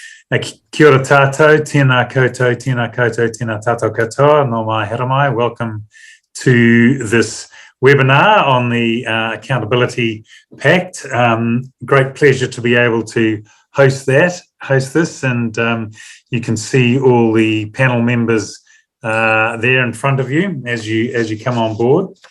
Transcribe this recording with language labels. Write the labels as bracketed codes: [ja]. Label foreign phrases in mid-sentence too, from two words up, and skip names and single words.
[mi] Kia ora tātou, tēnā koutou, tēnā koutou, tēnā tātou katoa, no mai haramai. [en] Welcome to this webinar on the Accountability Pact. Great pleasure to be able to host this, and you can see all the panel members there in front of you as you come on board.